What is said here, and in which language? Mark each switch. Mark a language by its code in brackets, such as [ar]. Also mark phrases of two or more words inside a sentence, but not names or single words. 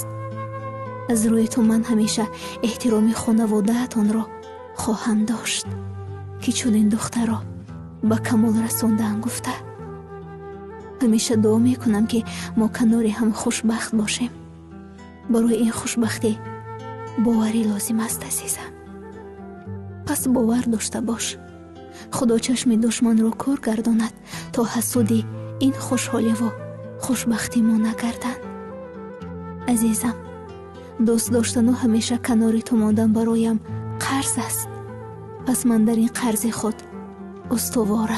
[tg] аз рӯи ту ман ҳамеша эҳтироми хонаводаатонро хоҳам дошт, ки чунин духтаро ба камол расондаам гуфта. ҳамеша дуо мекунам ки мо канори ҳам хушбахт бошем. барои ин хушбахтӣ боварӣ лозим аст азизам. пас бовар дошта бош, [fa] خدا چشم دشمن را کور گرداند تا حسودی این خوشحالی و خوشبختی ما نگردند. عزیزم، دوست داشتن و همیشه کنار تو ماندن برایم قرض است. پس من در این قرض خود استوارم.